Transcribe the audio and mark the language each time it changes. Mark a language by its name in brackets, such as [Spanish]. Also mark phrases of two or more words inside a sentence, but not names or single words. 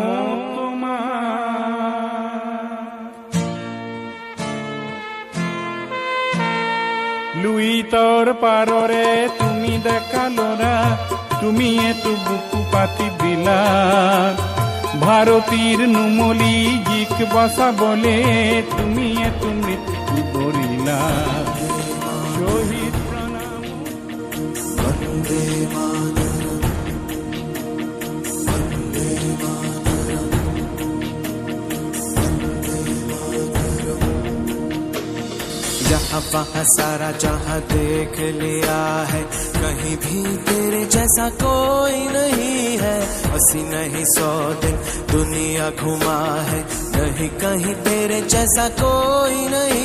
[Assamese] লুইতৰ পাৰৰে তুমি ডেকা ল'ৰা, তুমি এটো বুকু পাতি দিলা ভাৰতীৰ নুমলী জীক বচাবলে, তুমি এটো মৃত্যু কৰিলা। শহীদ প্ৰণাম বন্দে মাতৰম, বন্দে মাতৰম, [Hindi] यहाँ वहाँ सारा जहाँ देख लिया है, कहीं भी तेरे जैसा कोई नहीं है। अस्सी नहीं 100 दिन दुनिया घुमा है, नहीं कहीं तेरे जैसा कोई नहीं।